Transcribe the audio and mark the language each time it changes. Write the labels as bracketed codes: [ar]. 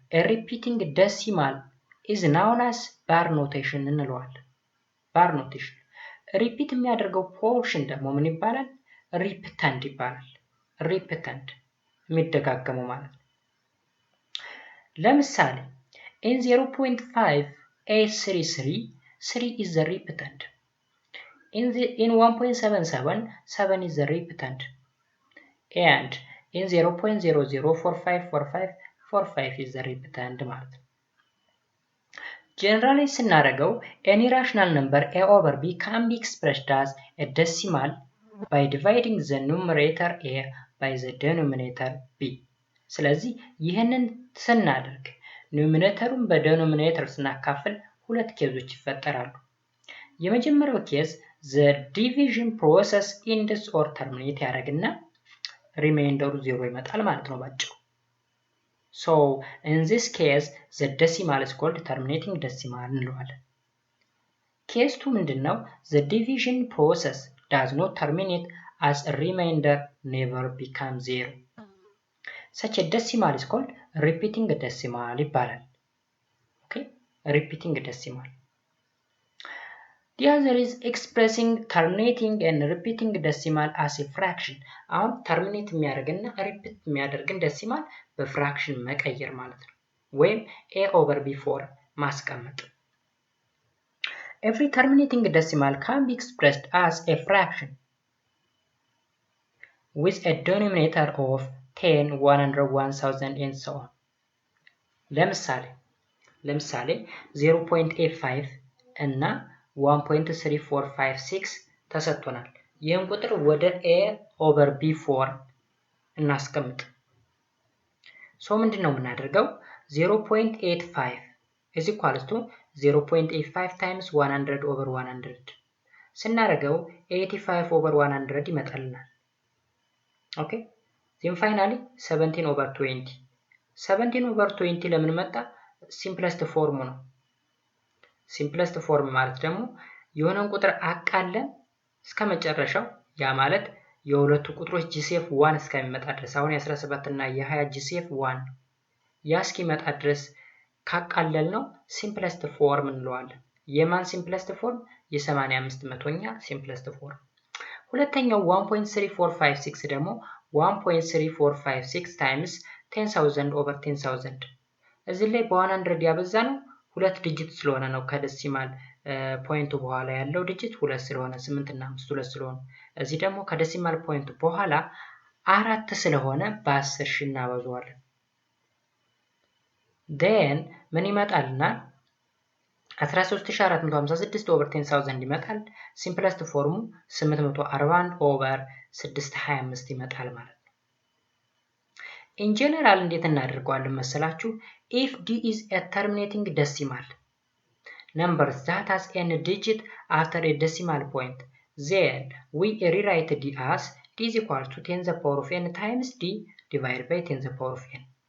[en] repeating decimal is known as bar notation [am] እንለዋለን። [en] bar notation ሪፒት [am] የሚያደርገው ፖርሽን ደግሞ ምን ይባላል? ሪፒተንድ ይባላል። ሪፒተንድ የሚደጋገመው ማለት ነው። ለምሳሌ [en] in 0.5833 3 is the repeatant. In 1.77 7 is the repeatant. And in 0.004545 45 is the repeatant [am] ማለት ነው። ጀነራሊ ስናደርገው [en] an irrational number a over b can be expressed as a decimal by dividing the numerator a by the denominator b. ስለዚህ ይህንን ስናደርግ ኑሜሬተሩን በዴኖሚኔተር ስናካፍል ሁለት ኬዞች ይፈጠራሉ። የመጀመሪያው ኬዝ the division process ends or terminate ያደርግና ሪሜይንደሩ 0 ይመጣል ማለት ነው ባጭሩ። So in this case the decimal is called terminating decimal እንለዋለን። ኬዝ 2 ምንድነው? The division process does not terminate as a remainder never becomes 0. Such a decimal is called repeating decimal [am] ይባላል። [en] Okay? Repeating decimal. The other is expressing terminating and repeating decimal as a fraction. [am] አሁን terminate የሚያደርግና repeat የሚያደርግን decimal በፍራክሽን መቀየር ማለት ነው። ወይም a over b form ማስቀመጥ። [en] Every terminating decimal can be expressed as a fraction with a denominator of 10, 100, 1000 and so on. [am] ለምሳሌ 0.85 እና 1.3456 ተሰጥቶናል። ይህን ቁጥር ወደ a over b form እናስቀምጥ። ሶ ምንድነው የምናደርገው? [en] 0.85 is equals to 0.85 times 100 over 100 [am] ስናደርገው [en] 85 over 100 [am] ይመጣልናል። ኦኬ [en] then finally 17 over 20 17 over 20 [am] ለምን መጣ? ሲምፕለስት ፎርሙ ነው። ሲምፕለስት ፎርም ማለት ደግሞ የሆነን ቁጥር አቃለን እስከ መጨረሻው ያ ማለት የሁለቱ ቁጥሮች ጂሲኤፍ 1 እስከሚመጣ ድረስ አሁን የ17 እና የ20 ጂሲኤፍ 1 ያ እስኪመጣ ድረስ ካቃለል ነው ሲምፕለስት ፎርም እንለዋለን። የማን ሲምፕለስት ፎርም? የ85 መቶኛ ሲምፕለስት ፎርም። ሁለተኛው 1.3456 ደግሞ 1.3456 times 10000 over 10000 እዚህ ላይ በ100 ያበዛ ነው ሁለት ዲጂት ስለሆነ ነው። ከዴሲማል ፖይንቱ በኋላ ያለው ዲጂት 2 ስለሆነ 8 እና 5 2 ስለሆነ እዚህ ደግሞ ከዴሲማል ፖይንቱ በኋላ 4 ስለሆነ በ10 ሺህ እናበዛዋለን። then ምን ይመጣልና 13456 over 10000 ይመጣል። ሲምፕለስት ፎርሙ 841 over 625 ይመጣል ማለት ነው። [en] in general [am] እንዴት እናደርገዋለን መሰላችሁ? [en] if d is a terminating decimal number that has any digit after a decimal point, then we rewrite d as d is equal to 10 to the power of n times d divided by 10 to the power of n.